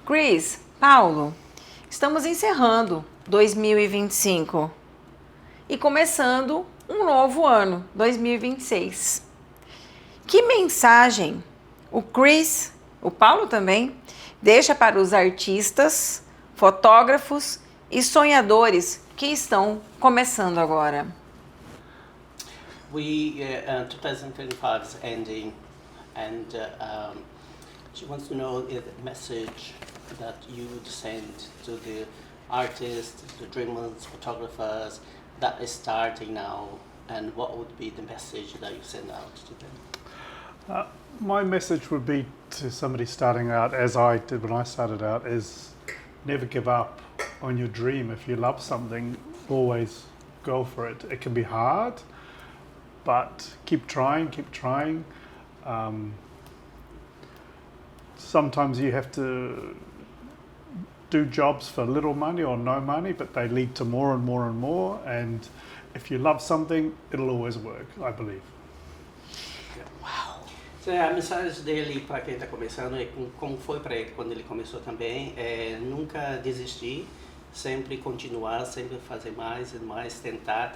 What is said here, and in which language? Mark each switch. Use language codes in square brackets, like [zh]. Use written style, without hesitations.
[pt] Chris, Paulo, estamos encerrando 2025 e começando um novo ano, 2026. Que mensagem o Chris o Paulo também, deixa para os artistas, fotógrafos e sonhadores que estão começando agora? [en] 2025 is ending, and she wants to know the message that you would send to the artists, the dreamers, photographers that is starting now, and what would be the message that you send out to them? My message would be to somebody starting out, as I did when I started out, is never give up on your dream. If you love something, always go for it. It can be hard, but keep trying, keep trying. Sometimes you have to do jobs for little money or no money, but they lead to more and more and more. And if you love something, it'll always work, I believe. [pt] A mensagem dele para quem está começando é como foi para ele quando ele começou também, é nunca desistir, sempre continuar, sempre fazer mais e mais, tentar.